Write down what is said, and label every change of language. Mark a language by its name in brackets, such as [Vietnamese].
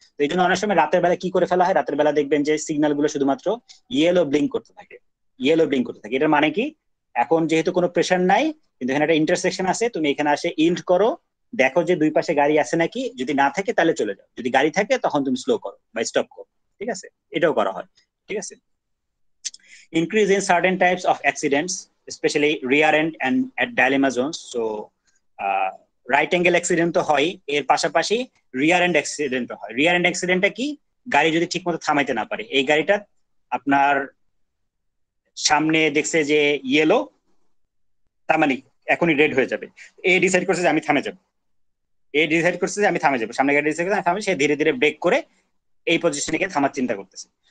[Bangla] তো এই জন্য অনেক সময় রাতের বেলা কি করে ফেলা হয়, রাতের বেলা দেখবেন যে সিগন্যাল গুলো শুধুমাত্র ইয়েলো ব্লিঙ্ক করতে থাকে, ইয়েলো ব্লিঙ্ক করতে থাকে। এটার মানে কি, এখন যেহেতু কোনো প্রেশার নাই, কিন্তু এখানে একটা ইন্টারসেকশন আছে, তুমি এখানে আসে ইল্ড করো, দেখো যে দুই পাশে গাড়ি আছে নাকি, যদি না থাকে তাহলে চলে যাও, যদি গাড়ি থাকে তখন তুমি স্লো করো বা স্টপ করো। ঠিক আছে, এটাও করা হয়। [English] ঠিক আছে, increase in certain types of accidents, especially rear end and at dilemma zones. [Bangla] So right angle accident তো হয়, এর পাশাপাশি rear end accident হয়। rear end accidentটা কি, গাড়ি যদি ঠিকমতো থামাইতে না পারে, এই গাড়িটা আপনার সামনে দেখছে যে ইয়েলো, তার মানে এখনই রেড হয়ে যাবে, এ ডিসাইড করছে যে আমি থামে যাবো, এ ডিসাইড করছে যে আমি থামে যাবো, সামনে গাড়ি ডিসাইড করছে আমি থামে, সে ধীরে ধীরে ব্রেক করে এই পজিশনে গিয়ে থামার চিন্তা করতেছে।